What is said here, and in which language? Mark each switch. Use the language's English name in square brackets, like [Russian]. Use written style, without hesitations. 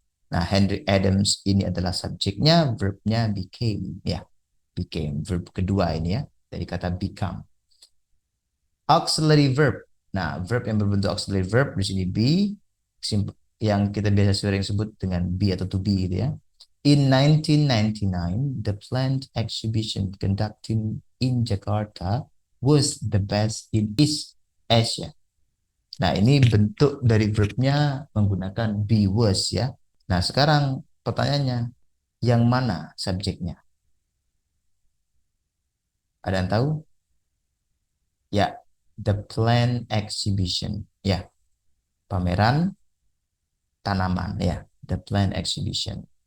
[Indonesian] Nah, Henry Adams ini adalah subjeknya, verbnya became, ya, became, verb kedua ini ya, dari kata become. Auxiliary verb. Nah, verb yang berbentuk auxiliary verb di sini be, yang kita biasa sering sebut dengan be atau to be gitu ya. [English] In 1999, the plant exhibition conducted in Jakarta was the best in East Asia. [Indonesian] Nah, ini bentuk dari verbnya menggunakan be was ya. Nah, sekarang pertanyaannya, yang mana subjeknya? Ada yang tahu? [English] Ya, the plant exhibition. Ya, [Indonesian] pameran tanaman ya, [English] the plant exhibition.